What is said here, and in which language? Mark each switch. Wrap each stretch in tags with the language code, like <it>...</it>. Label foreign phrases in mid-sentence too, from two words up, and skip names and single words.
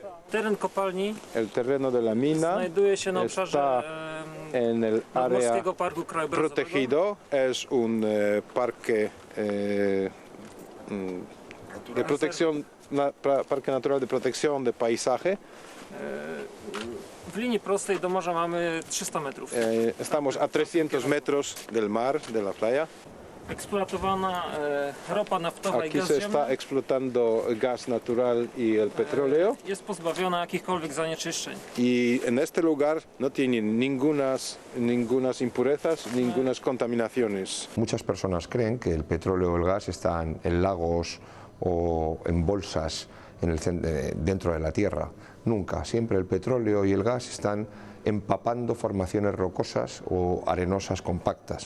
<es>El terreno de la mina está en el área protegido, es un parque de protección, parque natural de protección de paisaje.</es> <pl>W linii prostej do morza mamy 300 metrów.</pl> <es>Estamos a 300 metros del mar, de la playa.</es> <pl>Eksploatowana ropa naftowa i</pl> <es>Aquí</es> <pl>gaz</pl> <es>se</es> <pl>ziemny</pl> <es>está explotando gas natural y el petróleo.</es> <pl>jest pozbawiona jakichkolwiek zanieczyszczeń.</pl> <es>Y en este lugar no tienen ningunas impurezas, ningunas contaminaciones. Muchas personas creen que el petróleo o el gas están en lagos o en bolsas dentro de la tierra. Nunca, siempre el petróleo y el gas están empapando formaciones rocosas o arenosas compactas.</es>